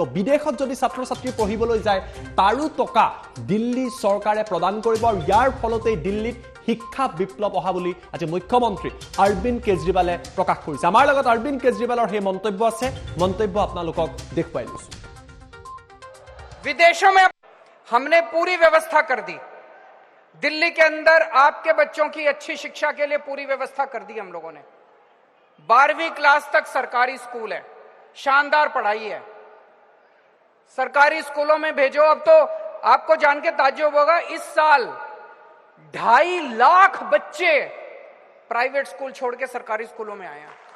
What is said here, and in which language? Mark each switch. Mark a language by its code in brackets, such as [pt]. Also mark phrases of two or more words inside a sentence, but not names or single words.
[as] বিদেশত যদি ছাত্ৰ-ছাত্ৰী পঢ়িবলৈ যায়, তাৰো টকা দিল্লী চৰকাৰে প্ৰদান কৰিব। আৰু ইয়াৰ ফলতেই দিল্লীত শিক্ষা বিপ্লৱ অহা বুলি আজি মুখ্যমন্ত্ৰী অৰবিন্দ কেজৰিৱালে প্ৰকাশ কৰিছে। আমাৰ লগত অৰবিন্দ কেজৰিৱালৰ সেই মন্তব্য আছে, মন্তব্য আপোনালোকক দেখুৱাই লৈছো। [hi] विदेशों में हमने पूरी व्यवस्था कर दी। दिल्ली के अंदर आपके बच्चों की अच्छी शिक्षा के लिए पूरी व्यवस्था कर दी हम लोगों ने। 12वीं क्लास तक सरकारी स्कूल है, शानदार पढ़ाई है। सरकारी स्कूलों में भेजो। अब तो आपको जान के ताज्जुब होगा, इस साल 2.5 लाख बच्चे [en] private school [hi] छोड़ के सरकारी स्कूलों में आए हैं।